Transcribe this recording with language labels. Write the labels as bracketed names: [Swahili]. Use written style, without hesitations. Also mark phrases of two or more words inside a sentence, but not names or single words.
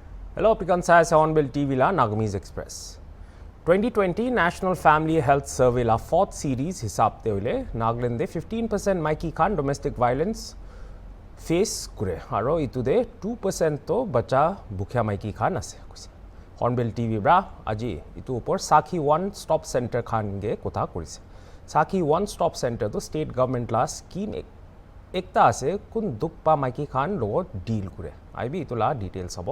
[Naga Pidgin] Hello, Pikan Sai Hornbill TV la NAGAMESE Express. 2020 National Family Health Survey la [English] 4th series [Naga Pidgin] hisab te hoile Nagaland 15% maiki khan [English] domestic violence face [Naga Pidgin] kure aro itu de 2% to bacha bukya maiki khan ase koise. Hornbill TV bra aji itu upor Sakhi One Stop Center khan ge kotha korise. Sakhi One Stop Center to [English] state government [Naga Pidgin] la scheme ekta ase kun dukpa maiki khan logot deal kure. Aibi itu la details abo.